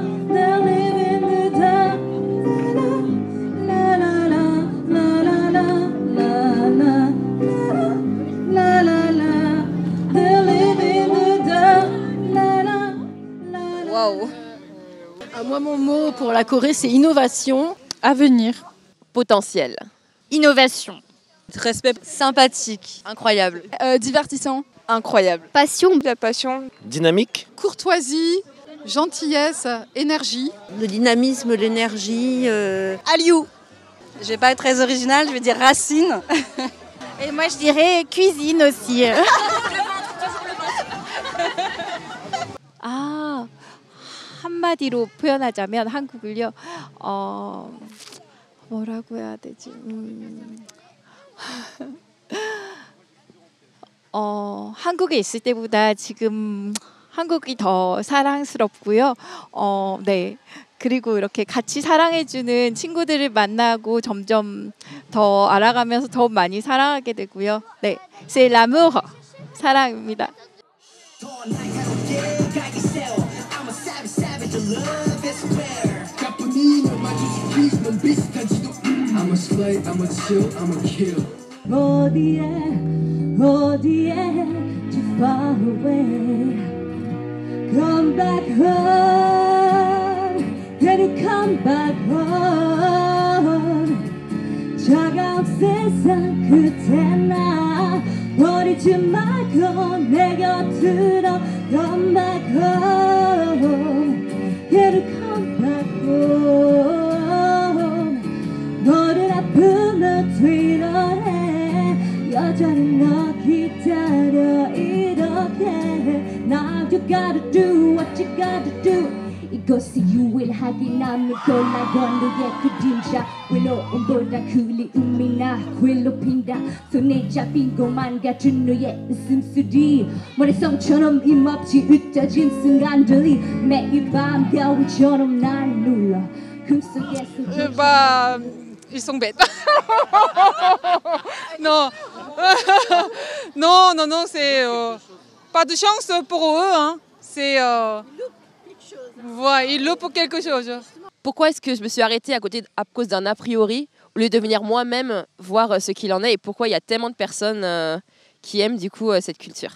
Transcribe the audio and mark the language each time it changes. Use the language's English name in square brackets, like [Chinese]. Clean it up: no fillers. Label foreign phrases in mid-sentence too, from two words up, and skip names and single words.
[English] They live in the dark. La la la la la la la la la la. They live in the dark. La la. [French] Waouh. Moi, mon mot pour la Corée, c'est innovation. Avenir. Potentiel. Innovation. Respect. Sympathique. Incroyable. Divertissant. Incroyable. Passion. La passion. Dynamique. Courtoisie, gentillesse, énergie. Le dynamisme, l'énergie. Aliou. Je vais pas être très originale, je vais dire racine. Et moi, je dirais cuisine aussi. [Korean] 한마디로 표현하자면 한국을요. 뭐라고 해야 되지? 한국에 있을 때보다 지금 한국이 더 사랑스럽고요. 네. 그리고 이렇게 같이 사랑해주는 친구들을 만나고 점점 더 알아가면서 더 많이 사랑하게 되고요. 네, [French] c'est l'amour, [Korean] 사랑입니다. [English] 어디에 too far away. Come back home. Can you come back home? [Korean] 차가운 세상 끝에 나 버리지 말고 내 곁으로 [English] come back home. Can you come back home? [Korean] 너를 아픔을 뒤로해 여전히 너 기다려 이렇게 [English] Now you gotta do what you gotta do [Korean] 이것이 유일하게 남은 걸라던 너의 그림자 외로움보다 그리움이 나 괴롭힌다 손에 잡힌 것만 같은 너의 웃음소리 머릿속처럼 힘없이 흩어진 순간들이 매일 밤 겨울처럼 날 눌러 꿈속에서 [French] Ils sont bêtes. Non, non, c'est pas de chance pour eux. Hein. C'est, voilà, ils loupent quelque chose. Pourquoi est-ce que je me suis arrêtée à cause d'un a priori, au lieu de venir moi-même voir ce qu'il en est, et pourquoi il y a tellement de personnes qui aiment du coup cette culture?